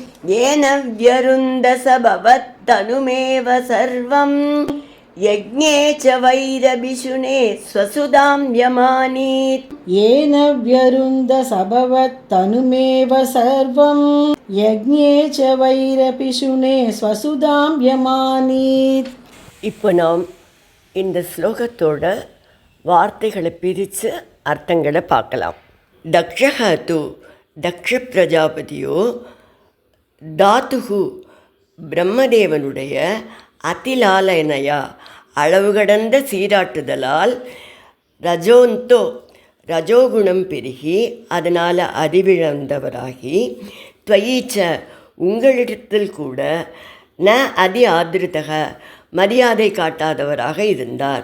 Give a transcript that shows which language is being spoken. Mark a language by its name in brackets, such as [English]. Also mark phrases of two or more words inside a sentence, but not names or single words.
[Sanskrit] येन व्यरुन्दसभवत्तनुमेव सर्वम् यज्ञे च वैरभिषुने स्वसुधां व्यमानीत् येन व्यरुन्दसभवत्तनुमेव सर्वं यज्ञे च वैरपिशुने स्वसुधां व्यमानीत्. [Tamil] இப்போ நாம் இந்த ஸ்லோகத்தோட வார்த்தைகளை பிரித்து அர்த்தங்களை பார்க்கலாம். தக்ஷஹது தக்ஷ பிரஜாபதியோ, தாத்துகு பிரம்மதேவனுடைய அதிலாலனையா அளவு கடந்த சீராட்டுதலால், ரஜோந்தோ ரஜோகுணம் பெருகி அதனால் அறிவிழந்தவராகி, துவயீச்ச உங்களிடத்தில் கூட [Sanskrit] ந அதி ஆதிருதக [Tamil] மரியாதை காட்டாதவராக இருந்தார்.